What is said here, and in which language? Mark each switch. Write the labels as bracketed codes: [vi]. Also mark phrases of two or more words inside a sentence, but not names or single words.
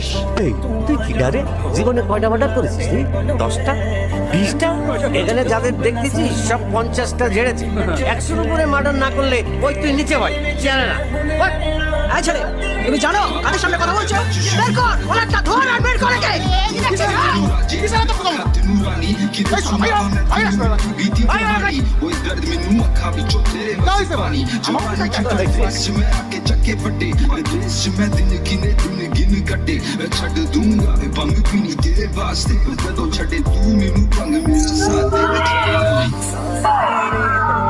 [bn] এই তুই কি ডারে জীবনে কয়টা মার্ডার করেছিস তুই? 10টা 20টা? এখানে যাদের দেখতেছিস সব 50টা ঝেড়েছে। 100-র উপরে মার্ডার না করলে ওই তুই নিচে ভাই জানে না। এই ছেলে, তুমি জানো কাদের সামনে কথা বলছো? বের কর ওনারটা, ধর আর বের করে কে। [pa] ਛੱਡ ਦੂੰਗਾ ਭੰਗ ਪੀਣੀ ਤੇਰੇ ਵਾਸਤੇ ਜਦੋਂ ਛੱਡੇ ਤੂੰ ਮੈਨੂੰ ਭੰਗ ਮੇਰਾ ਸਾਥ ਦੇ ਵਿੱਚ